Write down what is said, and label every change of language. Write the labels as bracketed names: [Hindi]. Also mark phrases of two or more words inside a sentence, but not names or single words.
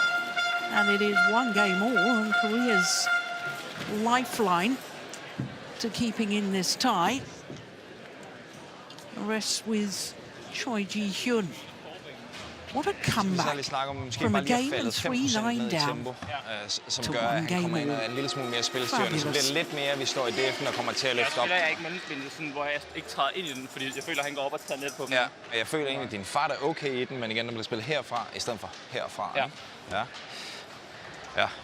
[English] And it is 1 game all. And Korea's lifeline to keeping in this tie rests with Choi Ji-hyun. What a comeback from a game and 3-9 down [Danish] som [English] to [Danish] gør, at [English] 1 [Danish] han [English] game [Danish] kommer ind og [English] all. [Danish] er en lille smule mere spilstyrende, så bliver det lidt mere, vi står i dæffen og kommer til at løfte op. Jeg er ikke mandspillet, sådan, hvor jeg ikke træder ind i den, fordi jeg føler, at han går op og tager net på dem. Ja, jeg føler egentlig, at din fart er okay i den, men igen, der bliver spillet herfra, i stedet for herfra. Ja. Ja. Ja.